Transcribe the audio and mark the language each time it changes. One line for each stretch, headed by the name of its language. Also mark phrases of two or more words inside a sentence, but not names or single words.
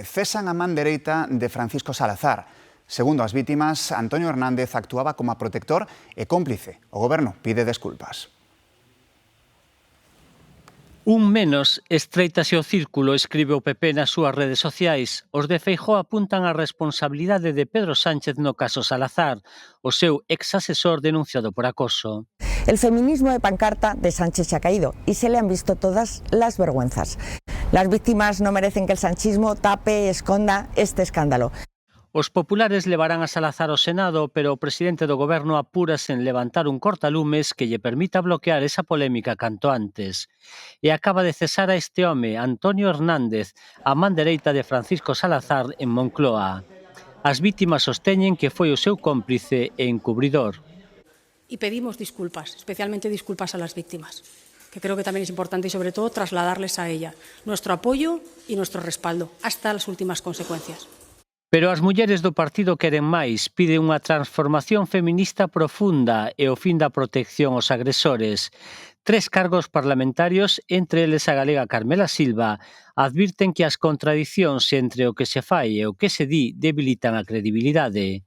Galician: Cesan a man dereita de Francisco Salazar. Segundo as vítimas, Antonio Hernández actuaba como protector e cómplice. O Goberno pide desculpas. Un menos estreitase o círculo, escribe o PP nas súas redes sociais. Os de Feijóo apuntan a responsabilidade de Pedro Sánchez no caso Salazar, o seu ex-asesor denunciado por acoso.
Spanish: El feminismo de pancarta de Sánchez se ha caído y se le han visto todas las vergüenzas. Las víctimas no merecen que el sanchismo tape e esconda este escándalo.
Galician: Os populares levarán a Salazar ao Senado, pero o presidente do Goberno apúrase en levantar un cortalumes que lle permita bloquear esa polémica canto antes. E acaba de cesar a este home, Antonio Hernández, a man dereita de Francisco Salazar en Moncloa. As vítimas sosteñen que foi o seu cómplice e encubridor.
Spanish: Y pedimos disculpas, especialmente disculpas a las víctimas, que creo que también es importante y sobre todo trasladarles a ella nuestro apoyo y nuestro respaldo hasta las últimas consecuencias.
Galician: Pero as mulleres do partido queren máis, piden unha transformación feminista profunda e o fin da protección aos agresores. 3 cargos parlamentarios, entre eles a galega Carmela Silva, advirten que as contradicións entre o que se fai e o que se di debilitan a credibilidade.